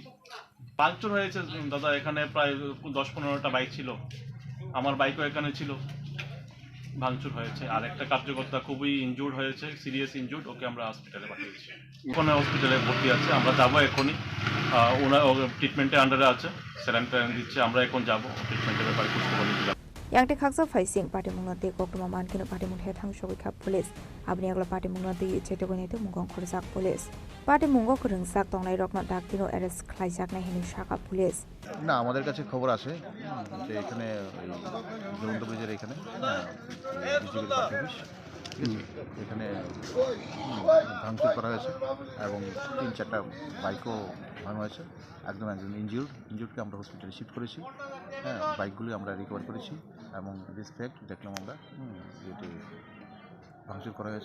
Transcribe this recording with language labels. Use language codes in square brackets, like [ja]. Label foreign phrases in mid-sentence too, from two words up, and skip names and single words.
[bn] পাংচার হয়েছে দাদা, এখানে প্রায় 10-15টা বাইক ছিল, আমার বাইকও এখানে ছিল, ভাঙচুর হয়েছে। আর একটা কার্যকর্তা খুবই ইনজুর্ড হয়েছে, [en] serious injured, [bn] ওকে আমরা হসপিটালে পাঠিয়েছি। ওখানে হসপিটালে ভর্তি আছে, আমরা যাবো এখনই। ওনার ট্রিটমেন্টের আন্ডারে আছে, স্যালাইন দিচ্ছে, আমরা এখন যাবো ট্রিটমেন্টের ব্যাপারে খুঁজতে পারি। [trp] Yang te khaksa faising party mungna te koktuma man kino party mung hethang shogui khap police abni agla party mungna te chete gone te mungong khorjak police party mungo khurung sak tongnai rokna dak tino arrest khlaijak na hini shaka police [bn] না আমাদের কাছে খবর আসে যে এখানে জয়ন্ত ব্রিজের এখানে বিজেপির পার্টি অফিস এখানে ভাঙচুর করা হয়েছে এবং 3-4টা বাইকও ভাঙা হয়েছে। একজন ইনজিউর্ডকে আমরা হসপিটালে শিফট করেছি। হ্যাঁ, বাইকগুলি আমরা রিকভার করেছি এবং রেসপেক্ট দেখলাম আমরা যেটি ভাঙচুর করা হয়েছে।